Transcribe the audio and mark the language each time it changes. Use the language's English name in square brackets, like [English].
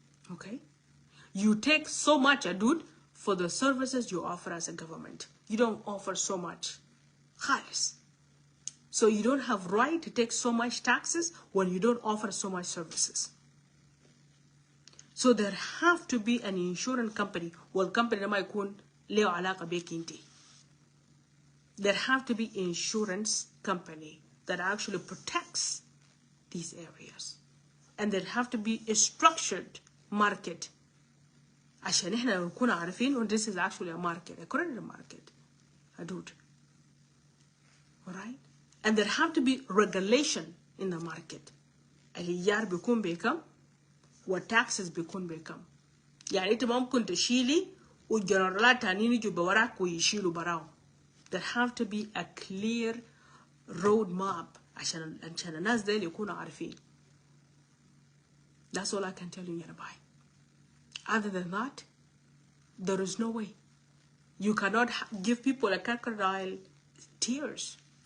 [English] Okay? You take so much, Adut, for the services you offer as a government. You don't offer so much. خالص. So you don't have right to take so much taxes when you don't offer so much services. So there have to be an insurance company. [Arabic] والcompany لما يكون له علاقة بيك انتي. [English] There have to be insurance company that actually protects these areas. And there have to be a structured market. [Arabic] عشان احنا نكون عارفين [English] and this is actually a market, a credit market. Adut. Alright? And there have to be regulation in the market. [Arabic] الإيجار بيكون بكم والtaxes بيكون بكم. يعني انت ممكن تشيلي والجنرالات تانيين يجوا بوراك ويشيلوا براو. [English] There have to be a clear road map [Arabic] عشان الناس ديل يكونوا عارفين. [English] That's all I can tell you, Yanabai. Other than that, there is no way. You cannot give people a crocodile tears.